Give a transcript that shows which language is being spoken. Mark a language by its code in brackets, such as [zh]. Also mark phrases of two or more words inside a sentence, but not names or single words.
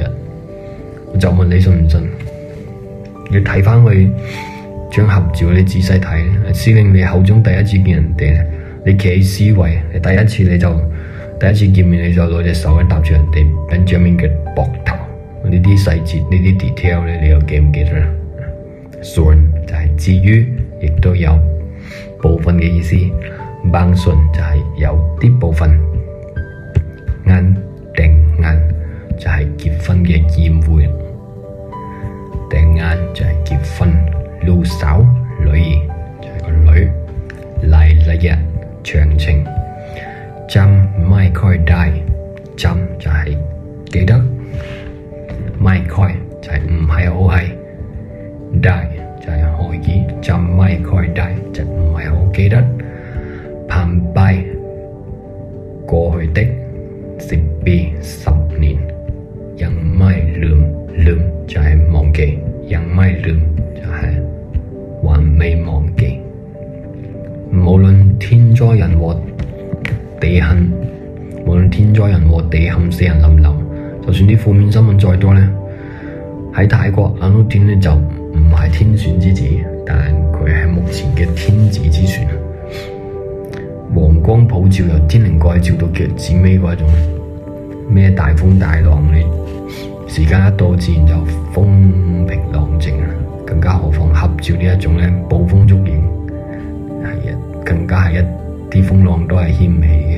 [yue] 我就問你信唔信？你睇翻佢張合照，你仔細睇，司令你口中第一次見人哋，你企喺 C 位，你第一次見面你就攞隻手搭住人哋 Benjamin 嘅膊頭，呢啲細節呢啲 detail 咧，你又記唔記得咧？Soon 就係至於，亦都有部分嘅意思。bang soon 就係有啲部分。晏定晏就係結婚嘅宴會，定晏就係結婚。 ลูกสาว女兒就係個女， รายละเอียด詳情， [th] จำไม่ค่อยได้ [yue] จำ就係記得， [th] ไม่ค่อย [yue] 就係唔係好係， ได้就係可以， [th] จำไม่ค่อยได้ [yue] 就唔係好記得， [th] ผ่านไป [yue] 過去的10 ปี10年， [th] ยังไม่ลืม [yue] ลืม就係忘記， [th] ยังไม่ลืม [yue] 就係還未忘記。無論天災人禍地陷，無論天災人禍地陷死人冧樓，就算啲負面新聞再多呢，喺泰國阿努丁呢就唔係天選之子，但佢係目前嘅天子之選，黃光普照由天靈蓋照到腳趾尾嗰一種，咩大風大浪，你時間一到自然就風平浪靜，更加何況合照呢一種呢，捕風捉影，更加係一啲風浪都係掀唔起嘅。